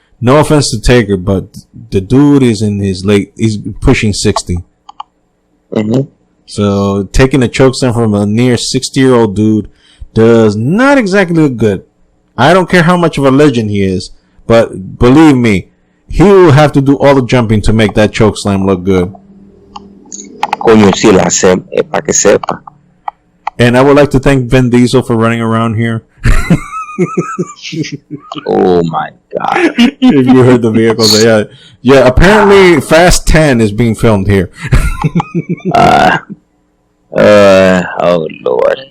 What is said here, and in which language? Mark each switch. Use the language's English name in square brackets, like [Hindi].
[English] No offense to Taker, but the dude is he's pushing 60. Mm-hmm. So taking a chokestand from a near 60-year-old dude does not exactly look good. I don't care how much of a legend he is, but believe me, he will have to do all the jumping to make that chokeslam look good. [Spanish] Coño, sí la hace, para que sepa. [English] And I would like to thank Vin Diesel for running around here. Oh my god. If you heard the vehicles, yeah. Apparently, Fast 10 is being filmed here. Oh lord.